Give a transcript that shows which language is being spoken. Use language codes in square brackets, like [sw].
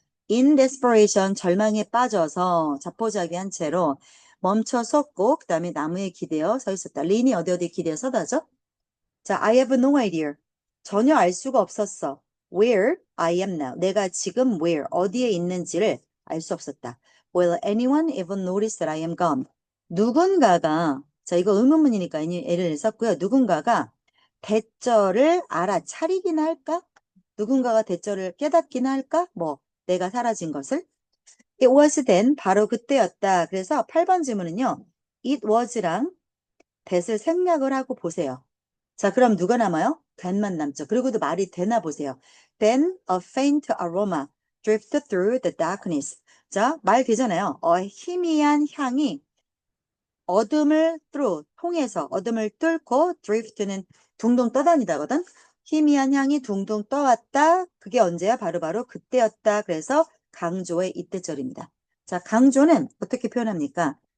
[en] In desperation, [ko] 절망에 빠져서 자포자기한 채로 멈춰 섰고 그 다음에 나무에 기대어 서 있었다. 린이 어디 기대어 서다죠? [en] 자, I have no idea. [ko] 전혀 알 수가 없었어. [en] Where I am now. [ko] 내가 지금 where, 어디에 있는지를 알 수 없었다. [en] Will anyone even notice that I am gone? [ko] 누군가가, 자, 이거 의문문이니까 예를 썼고요. 누군가가 대절을 알아차리긴 할까? 누군가가 대절을 깨닫긴 할까? 뭐, 내가 사라진 것을? [en] It was then, [ko] 바로 그때였다. 그래서 8번 질문은요. [en] It was [ko] 랑 that을 생략을 하고 보세요. 자, 그럼 누가 남아요? then만 남죠. 그리고도 말이 되나 보세요. [en] Then a faint aroma drifted through the darkness. [ko] 자, 말 되잖아요. 희미한 향이 어둠을 통해서 어둠을 뚫고 drift는 둥둥 떠다니다거든. 희미한 향이 둥둥 떠왔다. 그게 언제야? 바로바로 그때였다. 그래서 강조의 이때절입니다. 자, 강조는 어떻게 표현합니까?